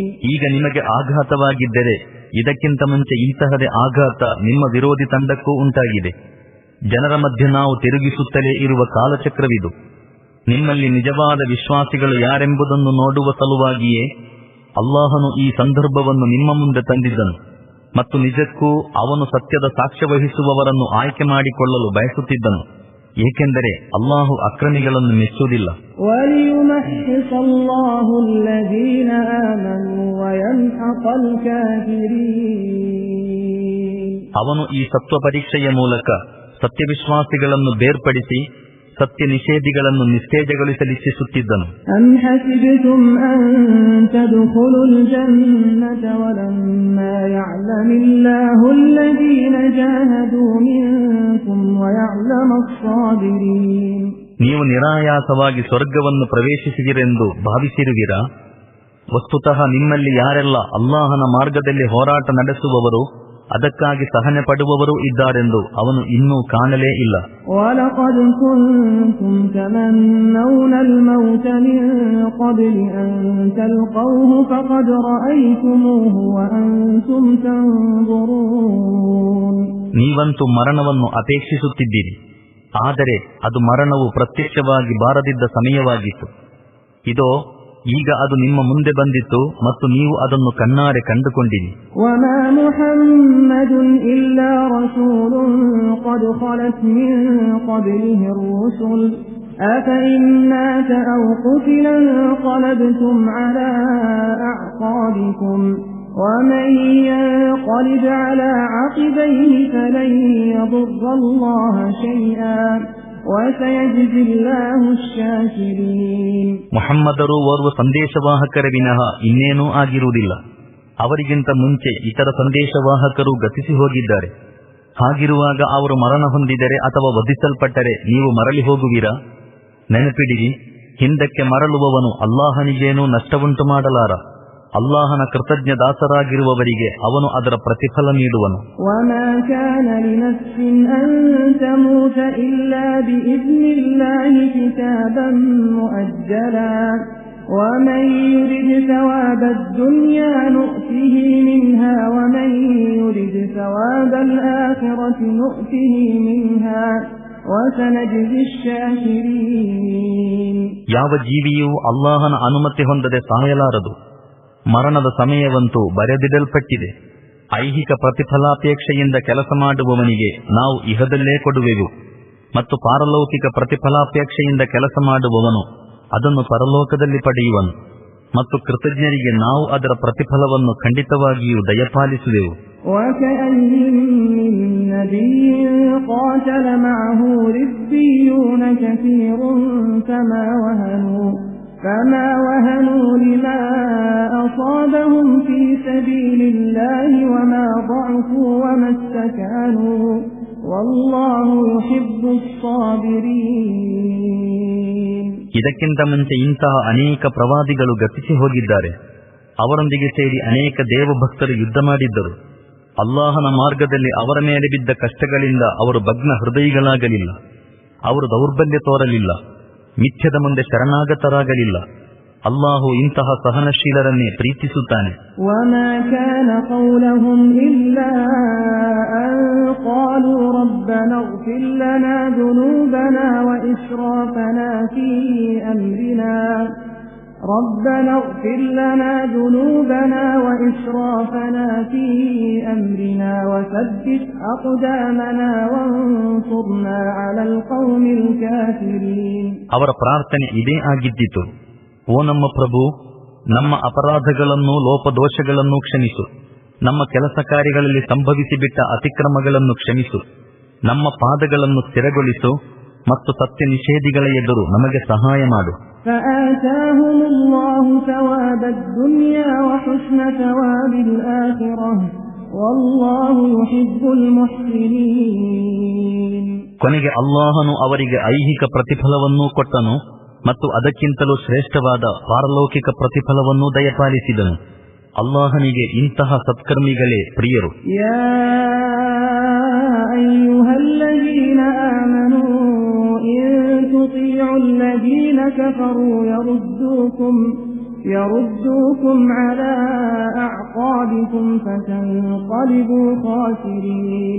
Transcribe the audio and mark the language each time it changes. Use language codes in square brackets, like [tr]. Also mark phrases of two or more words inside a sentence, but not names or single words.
[kn] ಈಗ ನಿಮಗೆ ಆಘಾತವಾಗಿದ್ದರೆ ಇದಕ್ಕಿಂತ ಮುಂಚೆ ಇಂತಹದೇ ಆಘಾತ ನಿಮ್ಮ ವಿರೋಧಿ ತಂಡಕ್ಕೂ ಉಂಟಾಗಿದೆ. ಜನರ ಮಧ್ಯೆ ನಾವು ತಿರುಗಿಸುತ್ತಲೇ ಇರುವ ಕಾಲಚಕ್ರವಿದು. ನಿಮ್ಮಲ್ಲಿ ನಿಜವಾದ ವಿಶ್ವಾಸಿಗಳು ಯಾರೆಂಬುದನ್ನು ನೋಡುವ ಸಲುವಾಗಿಯೇ ಅಲ್ಲಾಹನು ಈ ಸಂದರ್ಭವನ್ನು ನಿಮ್ಮ ಮುಂದೆ ತಂದಿದ್ದನು ಮತ್ತು ನಿಜಕ್ಕೂ ಅವನು ಸತ್ಯದ ಸಾಕ್ಷ್ಯ ವಹಿಸುವವರನ್ನು ಆಯ್ಕೆ ಮಾಡಿಕೊಳ್ಳಲು ಬಯಸುತ್ತಿದ್ದನು. ಏಕೆಂದರೆ ಅಲ್ಲಾಹು ಅಕ್ರಮಿಗಳನ್ನು ಮೆಚ್ಚುವುದಿಲ್ಲ. [ar] وَلِيُمَحِّصَ اللَّهُ الَّذِينَ آمَنُوا وَيَمْحَقَ الْكَافِرِينَ. [kn] ಅವನು ಈ ಸತ್ವ ಪರೀಕ್ಷೆಯ ಮೂಲಕ ಸತ್ಯವಿಶ್ವಾಸಿಗಳನ್ನು ಬೇರ್ಪಡಿಸಿ ಸತ್ಯ ನಿಷೇಧಿಗಳನ್ನು ನಿಸ್ತೇಜಗೊಳಿಸಲಿಚ್ಛಿಸುತ್ತಿದ್ದನು. [ar] أَمْ حَسِبْتُمْ أَن تَدْخُلُوا الْجَنَّةَ وَلَمَّا يَعْلَمِ اللَّهُ الَّذِينَ جَاهَدُوا مِنكُمْ وَيَعْلَمَ الصَّابِرِينَ. [kn] ನೀವು ನಿರಾಯಾಸವಾಗಿ ಸ್ವರ್ಗವನ್ನು ಪ್ರವೇಶಿಸಿದಿರೆಂದು ಭಾವಿಸಿರುವಿರಾ? ವಸ್ತುತಃ ನಿಮ್ಮಲ್ಲಿ ಯಾರೆಲ್ಲ ಅಲ್ಲಾಹನ ಮಾರ್ಗದಲ್ಲಿ ಹೋರಾಟ ನಡೆಸುವವರು, ಅದಕ್ಕಾಗಿ ಸಹನೆ ಪಡುವವರು ಇದ್ದಾರೆಂದು ಅವನು ಇನ್ನೂ ಕಾಣಲೇ ಇಲ್ಲ. [ar] وَلَقَدْ كُنْتُمْ تَمَنَّوْنَ الْمَوْتَ مِنْ قَبْلِ أَنْ تَلْقَوْهُ فَقَدْ رَأَيْتُمُوهُ وَأَنْتُمْ تَنْظُرُونَ. [kn] ನೀವಂತೂ ಮರಣವನ್ನು ಅಪೇಕ್ಷಿಸುತ್ತಿದ್ದೀರಿ, ಆದರೆ ಅದು ಮರಣವು ಪ್ರತ್ಯಕ್ಷವಾಗಿ ಬಾರದಿದ್ದ ಸಮಯವಾಗಿತ್ತು. ಇದೋ ಈಗ ಅದು ನಿಮ್ಮ ಮುಂದೆ ಬಂದಿತ್ತು ಮತ್ತು ನೀವು ಅದನ್ನು ಕಣ್ಣಾರೆ ಕಂಡುಕೊಂಡಿರಿ. [ar] وَمَا مُحَمَّدٌ إِلَّا رَسُولٌ قَدْ خَلَتْ مِنْ قَبْلِهِ الرُّسُلُ أَفَإِنْ مَاتَ أَوْ قُتِلَ انقَلَبْتُمْ عَلَى أَعْقَابِكُمْ وَمَنْ يَنقَلِبْ عَلَى عَقِبَيْهِ فَلَنْ يَضُرَّ اللَّهَ شَيْئًا وَسَيَجْزِي اللَّهُ الشَّاكِرِينَ. [kn] ಮುಹಮ್ಮದರು ಓರ್ವ ಸಂದೇಶವಾಹಕರ ವಿನಃ ಇನ್ನೇನೂ ಆಗಿರುವುದಿಲ್ಲ. ಅವರಿಗಿಂತ ಮುಂಚೆ ಇತರ ಸಂದೇಶವಾಹಕರು ಗತಿಸಿ ಹೋಗಿದ್ದಾರೆ. ಹಾಗಿರುವಾಗ ಅವರು ಮರಣ ಹೊಂದಿದರೆ ಅಥವಾ ವಧಿಸಲ್ಪಟ್ಟರೆ ನೀವು ಮರಳಿ ಹೋಗುವಿರಾ? ನೆನಪಿಡಿರಿ, ಹಿಂದಕ್ಕೆ ಮರಳುವವನು ಅಲ್ಲಾಹನಿಗೇನೂ ನಷ್ಟವುಂಟು ಮಾಡಲಾರ. ಅಲ್ಲಾಹನ ಕೃತಜ್ಞ ದಾಸರಾಗಿರುವವರಿಗೆ ಅವನು ಅದರ ಪ್ರತಿಫಲ ನೀಡುವನು. [ar] وَمَا كَانَ لِنَفْسٍ أَن تَمُوتَ إِلَّا بِإِذْنِ اللَّهِ كِتَابًا مُؤَجَّلًا وَمَن يُرِدْ ثَوَابَ الدُّنْيَا نُؤْتِهِ مِنْهَا وَمَن يُرِدْ ثَوَابَ الْآخِرَةِ نُؤْتِهِ مِنْهَا وَسَنَجْزِي الشَّاكِرِينَ. [kn] ಯಾವ ಜೀವಿಯೂ ಅಲ್ಲಾಹನ ಅನುಮತಿ ಹೊಂದದೆ ಸಾಯಲಾರದು. ಮರಣದ ಸಮಯವಂತೂ ಬರೆದಿಡಲ್ಪಟ್ಟಿದೆ. ಐಹಿಕ ಪ್ರತಿಫಲಾಪೇಕ್ಷೆಯಿಂದ ಕೆಲಸ ಮಾಡುವವನಿಗೆ ನಾವು ಇಹದಲ್ಲೇ ಕೊಡುವೆವು ಮತ್ತು ಪಾರಲೌಕಿಕ ಪ್ರತಿಫಲಾಪೇಕ್ಷೆಯಿಂದ ಕೆಲಸ ಮಾಡುವವನು ಅದನ್ನು ಪರಲೋಕದಲ್ಲಿ ಪಡೆಯುವನು ಮತ್ತು ಕೃತಜ್ಞರಿಗೆ ನಾವು ಅದರ ಪ್ರತಿಫಲವನ್ನು ಖಂಡಿತವಾಗಿಯೂ ದಯಪಾಲಿಸುವೆವು. [ar] وَكَأَيِّن مِّن نَّبِيٍّ قَاتَلَ مَعَهُ رِبِّيُّونَ كَثِيرٌ فما وهنوا لما أصابهم في سبيل الله وما ضعفوا وما استكانوا والله يحب الصابرين. [kn] ಇದಕ್ಕಿಂತ ಮುಂಚೆ ಇಂತಹ ಅನೇಕ ಪ್ರವಾದಿಗಳು ಗತಿಸಿ ಹೋಗಿದ್ದಾರೆ. ಅವರೊಂದಿಗೆ ಸೇರಿ ಅನೇಕ ದೇವಭಕ್ತರು ಯುದ್ಧ ಮಾಡಿದ್ದರು. ಅಲ್ಲಾಹನ ಮಾರ್ಗದಲ್ಲಿ ಅವರ ಮೇಲೆ ಬಿದ್ದ ಕಷ್ಟಗಳಿಂದ ಅವರು ಭಗ್ನ ಹೃದಯಿಗಳಾಗಲಿಲ್ಲ. ಅವರು ದೌರ್ಬಲ್ಯ ತೋರಲಿಲ್ಲ, ಮಿಥ್ಯದ ಮುಂದೆ ಶರಣಾಗತರಾಗಲಿಲ್ಲ. ಅಲ್ಲಾಹು ಇಂತಹ ಸಹನಶೀಲರನ್ನೇ ಪ್ರೀತಿಸುತ್ತಾನೆ. [ar] وما كان قولهم إلا أن قالوا ربنا اغفر لنا ذنوبنا وإسرافنا في أمرنا ربنا اغفر لنا ذنوبنا وإسرافنا في أمرنا وثبت أقدامنا وانصرنا على القوم الكافرين. [kn] ಅವರ ಪ್ರಾರ್ಥನೆ ಇದೇ ಆಗಿದ್ದಿತು: ಓ ನಮ್ಮ ಪ್ರಭು, ನಮ್ಮ ಅಪರಾಧಗಳನ್ನು, ಲೋಪದೋಷಗಳನ್ನು ಕ್ಷಮಿಸು, ನಮ್ಮ ಕೆಲಸ ಕಾರ್ಯಗಳಲ್ಲಿ ಸಂಭವಿಸಿಬಿಟ್ಟ ಅತಿಕ್ರಮಗಳನ್ನು ಕ್ಷಮಿಸು, ನಮ್ಮ ಪಾದಗಳನ್ನು ಸ್ಥಿರಗೊಳಿಸು ಮತ್ತು ಸತ್ಯ ನಿಷೇಧಿಗಳ ಎದುರು ನಮಗೆ ಸಹಾಯ ಮಾಡು. [ar] فآتاهم الله ثواب الدنيا وحسن ثواب الآخرة والله يحب المحسنين. [kn] ಕೊನೆಗೆ ಅಲ್ಲಾಹನು ಅವರಿಗೆ ಐಹಿಕ ಪ್ರತಿಫಲವನ್ನೂ ಕೊಟ್ಟನು ಮತ್ತು ಅದಕ್ಕಿಂತಲೂ ಶ್ರೇಷ್ಠವಾದ ಪಾರಲೌಕಿಕ ಪ್ರತಿಫಲವನ್ನೂ ದಯಪಾಲಿಸಿದನು. ಅಲ್ಲಾಹನಿಗೆ ಇಂತಹ ಸತ್ಕರ್ಮಿಗಳೇ ಪ್ರಿಯರು. [ar] يا أيها الذين آمنوا إن تطيعوا الذين كفروا يردوكم على أعقابكم فتنقلبوا خاسرين.